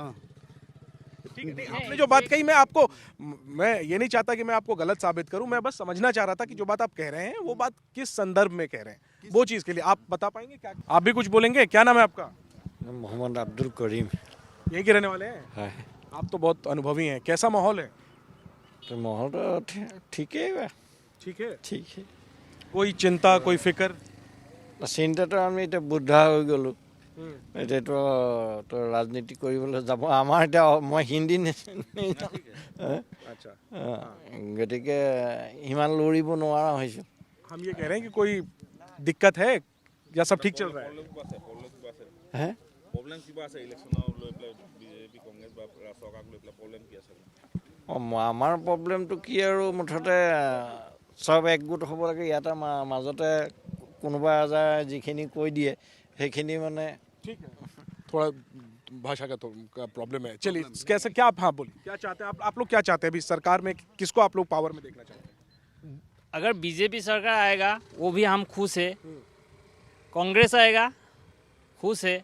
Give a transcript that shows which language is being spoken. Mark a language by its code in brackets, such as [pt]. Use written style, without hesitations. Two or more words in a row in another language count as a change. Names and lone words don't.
[hi] ठीक है, नहीं, आपने जो बात कही, मैं ये नहीं चाहता कि मैं आपको गलत साबित करूं, मैं बस समझना चाह रहा था कि जो बात आप कह रहे हैं वो बात किस संदर्भ में कह रहे हैं, वो चीज के लिए आप बता पाएंगे क्या? आप भी कुछ बोलेंगे? क्या नाम है आपका? मोहम्मद अब्दुल करीम यहीं के रहने वाले हैं? है। आप तो बहुत अनुभवी हैं, कैसा माहौल है? तो माहौल तो ठीक है, ठीक है। ठीक है। कोई चिंता, कोई फिक्र? [as] চিন্তা তো আমি এতিয়া বুদ্ধা হৈ গ'লোঁ, এতিয়াতো তো ৰাজনীতি কৰিবলৈ যাব, আমাৰ এতিয়া মই হিন্দী [hi] अच्छा, [as] গতিকে ইমান লৰিব নোৱাৰা হৈছোঁ। [hi] हम ये कह रहे हैं कि कोई दिक्कत है या सब ठीक चल रहा है? হে [as] প্ৰব্লেম কিবা আছে ইলেকশ্যনৰ লৈ পেলাই বিজেপি কংগ্ৰেছ বা চৰকাৰক লৈ পেলাই প্ৰব্লেম কি আছে? আমাৰ প্ৰব্লেমটো কি আৰু, মুঠতে চব একগোট হ'ব লাগে। ইয়াতে মাজতে কোনোবা এজাৰ যিখিনি কৈ দিয়ে সেইখিনি মানে [hi] ठीक है, थोड़ा भाषा का तो प्रॉब्लम है। चलिए कैसे, क्या आप, हाँ बोलिए, क्या चाहते हैं आप लोग क्या चाहते हैं अभी सरकार में, किसको आप लोग पावर में देखना चाहते हैं? अगर बीजेपी सरकार आएगा वो भी हम खुश है, कांग्रेस आएगा खुश है।